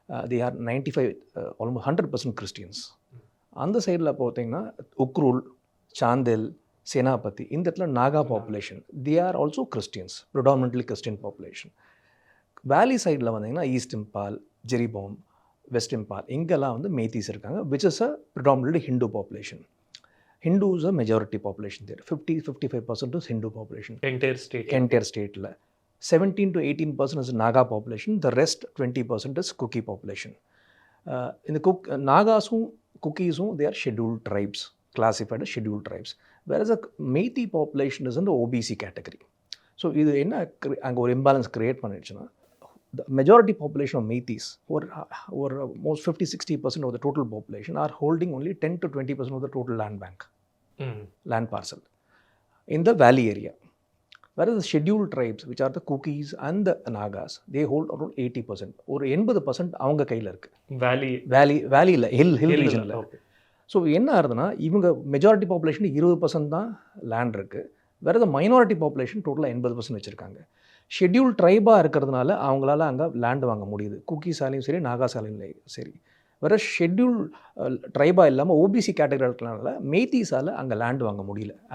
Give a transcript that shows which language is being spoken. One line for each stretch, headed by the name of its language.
English: They are 95 almost 100% Christians.
Tamil: அந்த சைடில் பார்த்தீங்கன்னா உக்ரூல், சாந்தேல், சேனாபதி, இந்த இடத்துல Naga population.
English: They are also Christians, predominantly Christian population.
Tamil: வேலி சைடில் வந்தீங்கன்னா ஈஸ்ட் இம்பால், ஜெரிபோம், வெஸ்ட் இம்பால், இங்கெல்லாம் வந்து மெய்தீஸ் இருக்காங்க,
English: Which is a predominantly Hindu population. Hindu is a majority population there. 50-55% is Hindu population. Entire state. 17 to 18% is Naga population. The rest 20% is Kuki population. In the Nagasum, Kukisum, they are scheduled tribes, classified as scheduled tribes. Whereas the Meiti population is in the OBC category. So,
Tamil: இது என்ன அங்கே ஒரு imbalance create பண்ணிடுச்சுன்னா,
English: the majority population of Meithis, who are almost 50-60% of the total population, are holding only 10 to 20% of the total land bank, land parcel, in the valley area. Whereas the scheduled tribes, which are the Kukis and the Nagas, they hold around 80%.
Tamil: ஒரு 80% அவங்க கையில் இருக்குது. வேலியில் hill ரீஜனில். So என்ன ஆகுதுன்னா, இவங்க majority population 20% தான் லேண்ட் இருக்குது. வேறு the மைனாரிட்டி பாப்புலேஷன் டோட்டலாக 80% வச்சுருக்காங்க. ஷெட்யூல் ட்ரைபாக இருக்கிறதுனால அவங்களால அங்கே லேண்டு வாங்க முடியுது. குக்கீஸாலையும் சரி, நாகாஸாலையும் சரி. வேறு ஷெட்யூல் ட்ரைபாக இல்லாமல் ஓபிசி கேட்டகரி இருக்கிறதுனால மெய்தீஸால் அங்கே லேண்டு வாங்க முடியல.